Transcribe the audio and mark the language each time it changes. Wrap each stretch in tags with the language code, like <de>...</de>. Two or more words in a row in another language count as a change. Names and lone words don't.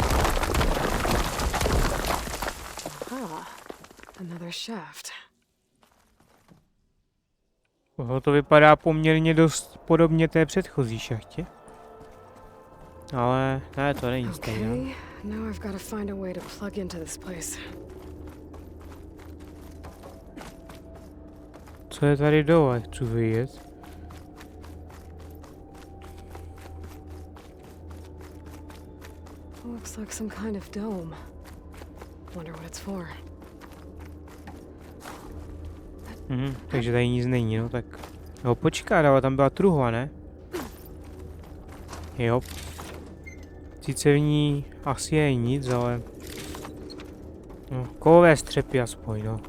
<en>Another shaft.</en> <cs>To vypadá poměrně dost podobně té předchozí šachtě. Ale ne, to není stejné.</cs> <en>Okay, now I've got to find a way to plug into this place.</en> <cs>Co je tady dole, chci vidět.</cs> <en>Looks like some kind of dome. Wonder what it's for.</en> <cs>Takže tady nic není, no tak... No počkat, ale tam byla truhla, ne? Jo. Sice v ní asi je nic, ale... No, kovové střepy aspoň, no.</cs>